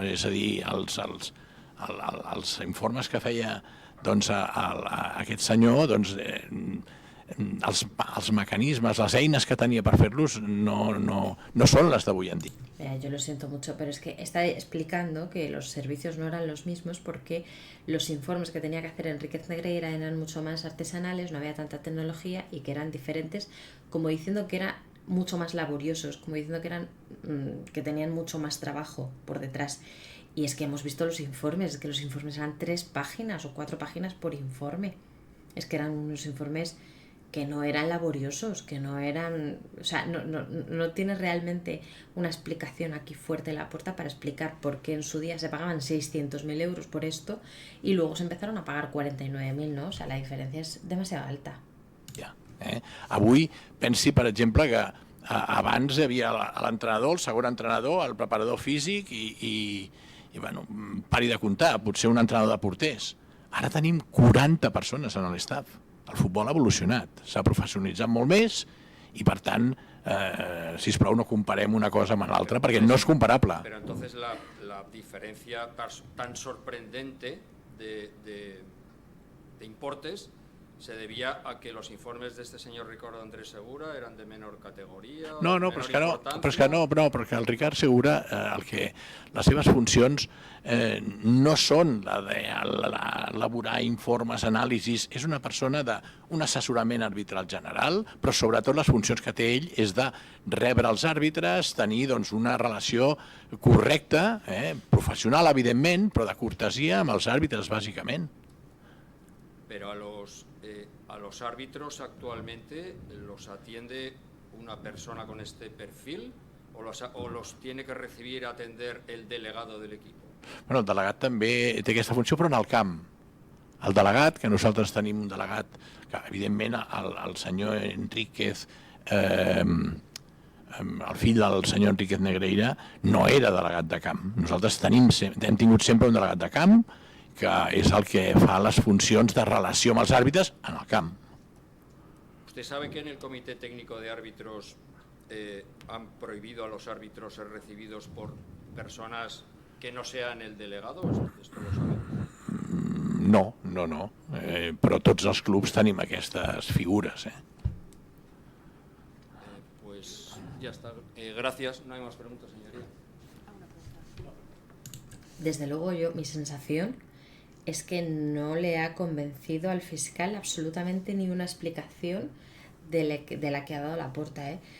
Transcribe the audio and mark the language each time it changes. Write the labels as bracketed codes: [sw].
[ca] És a dir, els informes que feia aquest senyor els mecanismes, les eines que tenia per fer-los no són les d'avui en dia. [es] Yo lo siento mucho, pero es que está explicando que los servicios no eran los mismos porque los informes que tenía que hacer Enríquez Negreira eran mucho más artesanales, no había tanta tecnología y que eran diferentes, como diciendo que eran mucho más laboriosos, como diciendo que tenían mucho más trabajo por detrás. Y es que hemos visto los informes, es que los informes eran 3 páginas o 4 páginas por informe. Es que eran unos informes que no eran laboriosos, que no eran... O sea, no tiene realmente una explicación aquí fuerte en Laporta para explicar por qué en su día se pagaban 600.000 euros por esto y luego se empezaron a pagar 49.000, ¿no? O sea, [ca] la diferència és [es] demasiado alta. [ca] Ja, Avui pensi, per exemple, que abans hi havia l'entrenador, el segon entrenador, el preparador físic i bueno, pari de comptar, potser un entrenador de porters. Ara tenim 40 persones en l'estaf. El futbol ha evolucionat, s'ha professionalitzat molt més i, per tant, sisplau, no comparem una cosa amb l'altra perquè no és comparable. [es] Pero entonces la diferencia tan sorprendente de importes se debía a que los informes de este señor Ricardo Andrés Segura eran de menor categoría. [ca] No, però és que el Ricard Segura, les seves funcions no són la d'elaborar informes, anàlisis, és una persona d'un assessorament arbitral general, però sobretot les funcions que té ell és de rebre els àrbitres, tenir una relació correcta, professional, evidentment, però de cortesia amb els àrbitres, bàsicament. [es] Pero a los árbitros actualmente los atiende una persona con este perfil o los tiene que recibir, atender el delegado del equipo. [ca] Bueno, el delegat també té aquesta funció, però en el camp. El delegat, que nosaltres tenim un delegat, que evidentment el senyor Enríquez, el fill del senyor Enríquez Negreira, no era delegat de camp. Nosaltres hem tingut sempre un delegat de camp, que és el que fa les funcions de relació amb els àrbitres en el camp. [es] ¿Usted sabe que en el Comité Técnico de Árbitros han prohibido a los árbitros ser recibidos por personas que no sean el delegado? ¿Esto lo sabe? No. [ca] Però tots els clubs tenim aquestes figures. [es] Pues ya está. Gracias. No hay más preguntas, señoría. Desde luego mi sensación es que no le ha convencido al fiscal absolutamente ni una explicación de la que ha dado Laporta.